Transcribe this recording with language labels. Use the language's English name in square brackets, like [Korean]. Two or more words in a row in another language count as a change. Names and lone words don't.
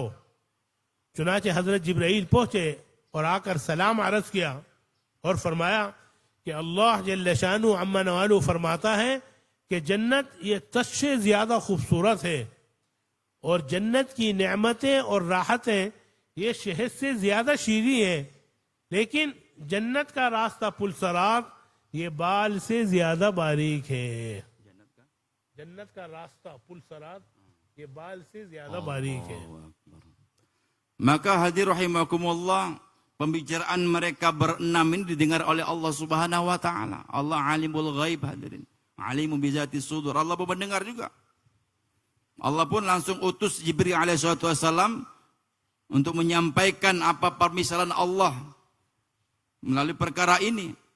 [Hindi] चुनाचे हजरत जिब्राइल पहुंचे और आकर सलाम अर्ज किया और फरमाया कि अल्लाह [Arabic] جل شأنه عم نواله [Hindi] फरमाता है कि जन्नत ये तस्से ज्यादा खूबसूरत है और जन्नत की नेमतें और राहतें ये शहद से ज्यादा शीरी है, लेकिन जन्नत का रास्ता पुलसरात ये बाल से ज्यादा बारीक है. जन्नत का रास्ता पुलसरात ये बाल से ज्यादा बारीक है. [Indonesian] Maka hadir rahimakumullah, pembicaraan mereka berenam ini didengar oleh Allah [Arabic] سبحانه وتعالى. [Indonesian] Allah [Arabic] عالم الغيب [Indonesian] hadirin. [Arabic] عليم بذات الصدور. [Indonesian] Allah pun mendengar juga. Allah pun langsung utus Jibril [Arabic] عليه السلام [Indonesian] untuk menyampaikan apa permisalan Allah melalui perkara ini.